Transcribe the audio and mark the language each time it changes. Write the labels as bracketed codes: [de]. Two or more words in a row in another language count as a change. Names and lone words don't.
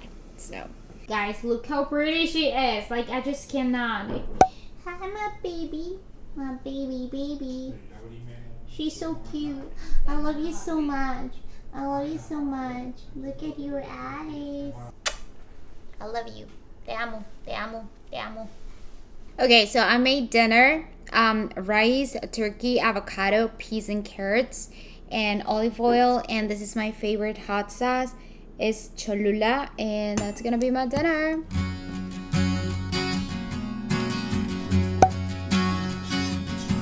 [en] So, guys, look how pretty she is. Like, I just cannot. Hi, my baby. My baby. She's so cute. I love you so much. I love you so much. Look at your eyes. I love you. [es] Te amo. Te amo. Te amo. [en] Okay, so I made dinner. Rice, turkey, avocado, peas and carrots, and olive oil. And this is my favorite hot sauce. It's Cholula, and that's gonna be my dinner.